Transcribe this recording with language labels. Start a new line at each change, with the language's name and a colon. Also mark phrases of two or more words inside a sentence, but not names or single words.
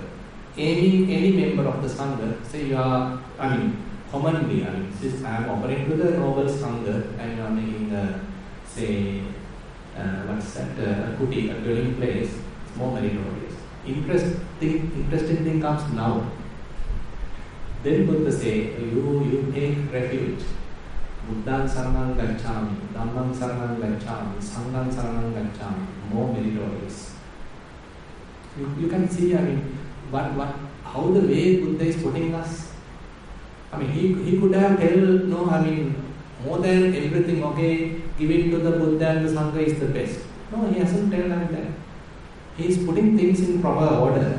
English: Any member of the Sangha, say you are, commonly, since I am offering to the noble Sangha and you are making say, a kuti, a dwelling place, it's more meritorious. Interesting thing comes now. Then Buddha say, you take refuge.
Pali: Buddhan saranam gacchami, Dhammam saranam gacchami, Sangham saranam gacchami,
English: more meritorious. You can see, how the way Buddha is putting us. He could have told, more than everything, okay, give it to the Buddha and the Sangha is the best. No, he hasn't told like that. He is putting things in proper order.